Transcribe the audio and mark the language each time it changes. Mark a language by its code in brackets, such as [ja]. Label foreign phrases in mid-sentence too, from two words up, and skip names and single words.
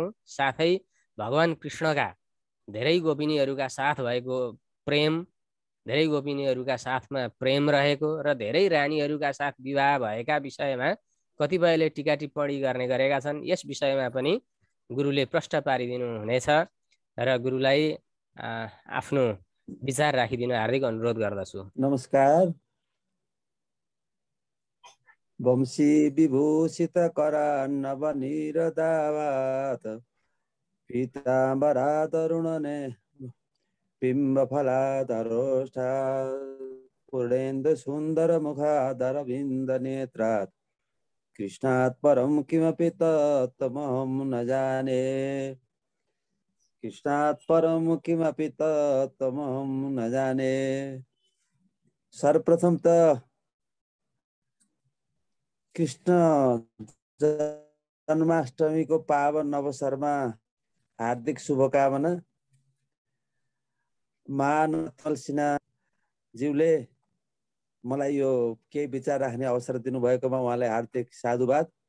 [ne] साथै भगवान कृष्णका धेरै गोपिनीहरूका साथ भएको प्रेम, धेरै गोपिनीहरूका साथमा प्रेम रहेको र धेरै रानीहरूका साथ विवाह भएका विषयमा कतिपयले टीका टिप्पणी गर्ने गरेका छन्। यस विषयमा पनि गुरुले प्रश्न पारिदिनु हुनेछ र गुरुलाई आफ्नो विचार राखिदिन हार्दिक अनुरोध गर्दछु। नमस्कार। [sa] वंशी विभूषित करान्नव निरदावात पीताम्बरा तरुणने बिम्ब फलाधरोष्ठा पूर्णेन्दु सुन्दर मुखाधर बिन्द नेत्रात् कृष्णात् परं किमपि तत्त्वमहं न जाने। कृष्णात् परं किमपि तत्त्वमहं न जाने। [ne] सर्वप्रथम त कृष्ण जन्माष्टमीको पावन अवसरमा हार्दिक शुभकामना। महानतल सिन्हाज्यूले मलाई यो केही विचार राख्ने अवसर दिनुभएकोमा उहाँलाई हार्दिक साधुवाद।